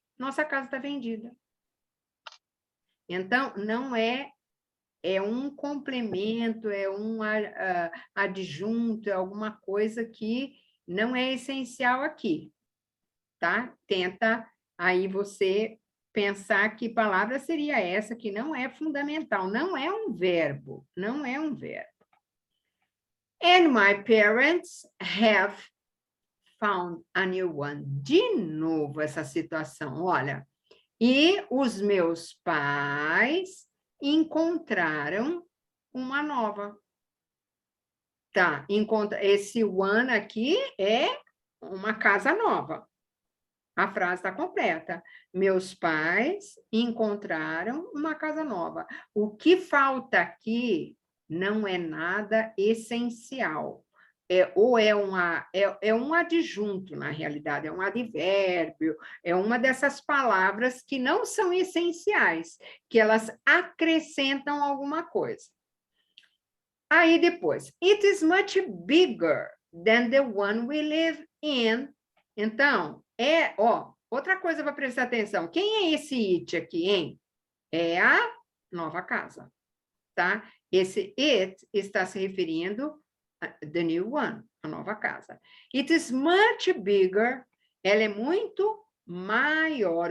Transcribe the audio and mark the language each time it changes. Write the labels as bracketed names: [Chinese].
[Portuguese] Nossa casa está vendida. Então, não é um complemento, é um adjunto, é alguma coisa que não é essencial aqui, tá? Tenta aí você pensar que palavra seria essa que não é fundamental, não é um verbo. [English] And my parents have found a new one. [Portuguese] De novo essa situação, olha. E os meus pais encontraram uma nova. Tá, esse one aqui é uma casa nova. A frase está completa. Meus pais encontraram uma casa nova. O que falta aqui não é nada essencial. é um adjunto, na realidade, é um advérbio, é uma dessas palavras que não são essenciais, que elas acrescentam alguma coisa. Aí depois, [English] it is much bigger than the one we live in. [Portuguese] Então, outra coisa para prestar atenção. Quem é esse it aqui, hein? É a nova casa, tá? Esse it está se referindo a [English] the new one, [Portuguese] a nova casa. [English] It is much bigger, [Portuguese] ela é muito maior.